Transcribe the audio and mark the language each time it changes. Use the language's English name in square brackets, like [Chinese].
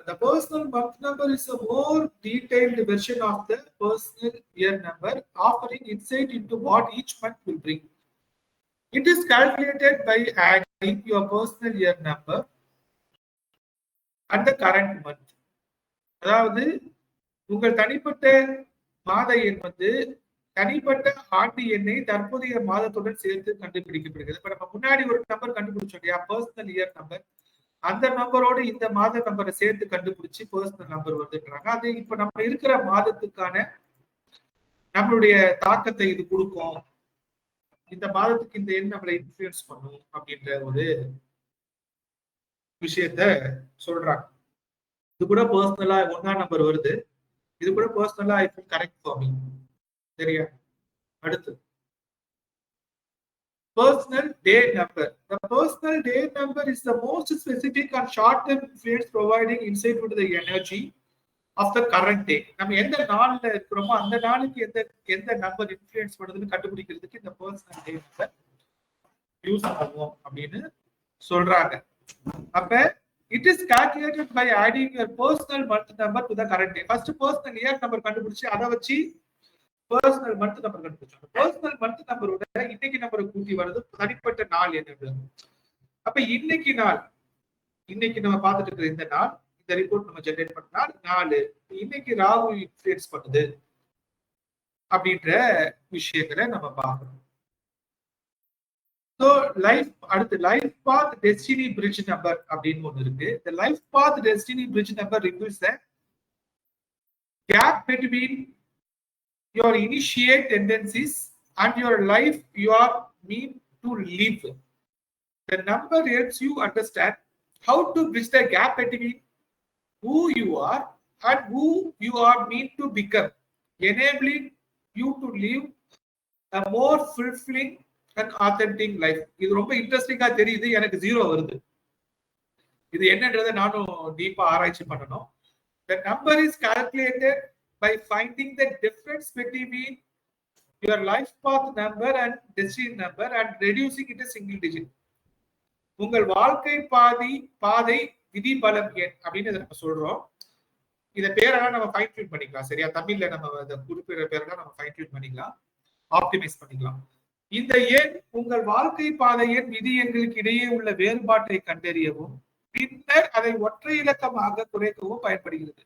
[English] The personal month number is a more detailed version of the personal year number, offering insight into what each month will bring. It is calculated by adding your personal year number and the current month. [Tamil] அதாவது உங்கள் தனிப்பட்ட மாத எண் வந்து தனிப்பட்ட ஆண்டு எண்ணை தற்போதைய மாதத்துடன் சேர்த்து கண்டுபிடிக்கப்படுகிறது. இப்ப நம்ம முன்னாடி ஒரு நம்பர் கண்டுபிடிச்சோம் இல்லையா, பர்சனல் இயர் நம்பர். அந்த நம்பரோடு இந்த மாத நம்பரை சேர்த்து கண்டுபிடிச்சு பர்சனல் நம்பர் வருதுன்றாங்க. அது இப்ப நம்ம இருக்கிற மாதத்துக்கான நம்மளுடைய தாக்கத்தை இது கொடுக்கும். இந்த மாதத்துக்கு இந்த எண் நம்மளை இன்ஃபுளுன்ஸ் பண்ணும் அப்படின்ற ஒரு விஷயத்த சொல்றாங்க. இது கூட பர்சனலா 1ஆம் நம்பர் வருது. இது கூட பர்சனலா [English] I feel correct for me. [Tamil] சரியா? அடுத்து personal day number. [English] The personal day number is the most specific and short-term influence, providing insight into the energy of the current day. [Tamil] நம்ம எந்த நாள்ல இருக்கிறோமோ அந்த நாளுக்கு எந்த நம்பர் இன்ஃப்ளூயன்ஸ் பண்ணுதுன்னு கண்டுபிடிக்கிறதுக்கு இந்த பர்சனல் டே நம்பர் யூஸ் ஆகும் அப்படின்னு சொல்றாங்க. அப்ப [English] it is calculated by adding your personal month number to the current day. [Tamil] First personal year number கண்டுபிடிச்சு அதை வச்சு பர்சனல் மந்த் நம்பர் கண்டுபிடிச்சோம். பர்சனல் மந்த் நம்பரோட இன்னைக்கு நம்பரை கூட்டி வருது தனிப்பட்ட நாள் என்ன. அப்ப இன்னைக்கு நாள், இன்னைக்கு நம்ம பார்த்துட்டு இருக்கிற இந்த நாள், இந்த ரிப்போர்ட் நம்ம ஜெனரேட் பண்ண நாள் இன்னைக்கு ராகு இன்ஃப்ளூயன்ஸ் பண்ணுது அப்படின்ற விஷயங்களை நம்ம பார்க்கணும். ஸோ லைஃப் அடுத்து லைஃப் பாத் டெஸ்டினி பிரிட்ஜ் நம்பர் அப்படின்னு ஒண்ணு இருக்கு. இந்த [English] Life path destiny bridge number reveals the gap between your initiate tendencies and your life you are meant to live. The number helps you understand how to bridge the gap between who you are and who you are meant to become, enabling you to live a more fulfilling and authentic life. [Tamil] இது ரொம்ப இன்ட்ரெஸ்டிங்கா தெரியுது. எனக்கு 0 வருது. இது என்னன்றதை நானும் டீப்பா ஆராய்ச்சி பண்ணணும். [English] The number is calculated by finding the difference between your life path number and destiny number and reducing it to single digit. [Tamil] உங்கள் வாழ்க்கை பாதை விதி பலம் எண் அப்படின்னு நம்ம சொல்றோம். இத பேரெல்லாம் நம்ம ஃபைன் டியூன் பண்ணிக்கலாம். சரியா? தமிழ்ல நம்ம இந்த குறிப்பிட்ட பேரெல்லாம் நம்ம ஃபைன் டியூன் பண்ணிக்கலாம், ஆப்டிமைஸ் பண்ணிக்கலாம். இந்த எண் உங்கள் வாழ்க்கை பாதை எண் விதி எண்களுக்கு இடையே உள்ள வேறுபாட்டை கண்டறியவும் பின்னர் அதை ஒற்றை இலக்கமாக குறைக்கவும் பயன்படுகிறது.